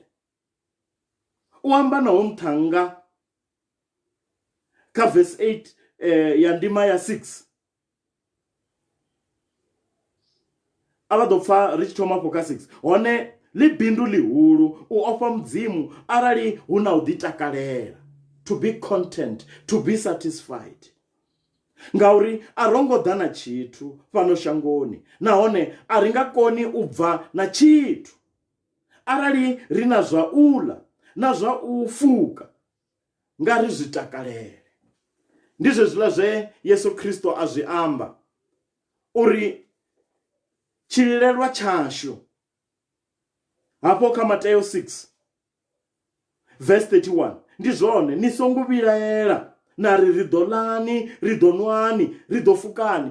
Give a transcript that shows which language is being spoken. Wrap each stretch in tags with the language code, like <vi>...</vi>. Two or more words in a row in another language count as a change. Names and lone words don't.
<ve>U amba naho nṱhanga kha verse 8 ya ndima ya 6. A vha ḓo pfa ri tshi thoma afho kha 6. Hone ḽi bindu ḽihulu u ofha mudzimu arali hu na u ḓitakalela.</ve> <en>To be content, to be satisfied.</en> <ve>Ngauri a rongo ḓa na tshithu fhano shangoni, nahone a ri nga koni u bva na tshithu arali ri na zwa u ḽa na zwa u fuka nga ri zwi takalele. Ndi zwezwiḽa zwe Yesu Kristo a zwi amba uri tshililelwa tshashu hafho kha Mateyo 6 verse 31 ndi zwone, ni songo vhilaela na ri ḓo ḽani, ri ḓo ṅwani, ri ḓo fukani.</ve>